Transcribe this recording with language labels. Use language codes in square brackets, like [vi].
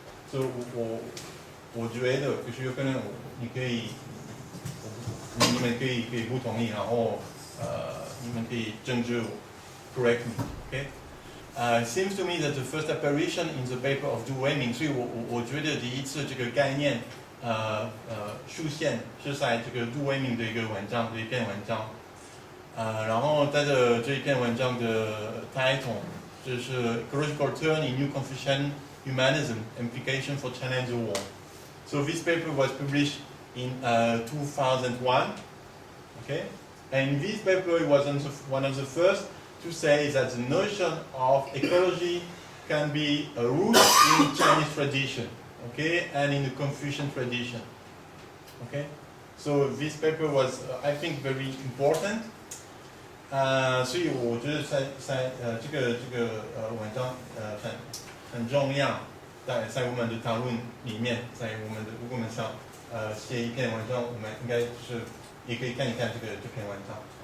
[en] So [zh] 我觉得就是有可能你们可以不同意，然后你们可以政治 [en] correct me, okay? It seems to me that the first apparition in the paper of Du Weiming， [zh] 所以我觉得第一次这个概念出现是在这个杜维明的一篇文章，然后它的这一篇文章的 title 就是 [en] Ecological Turn in New Confucian Humanism Implication for China and the World. So this paper was published in 2001, okay? And this paper was one of the first to say that the notion of ecology can be a root in Chinese tradition, okay, and in the Confucian tradition, okay. So this paper was, I think, very important. [zh] 所以我觉得这个文章很重要，在我们的讨论里面，在我们的如果我们想写一篇文章，我们应该就是也可以看一看这篇文章。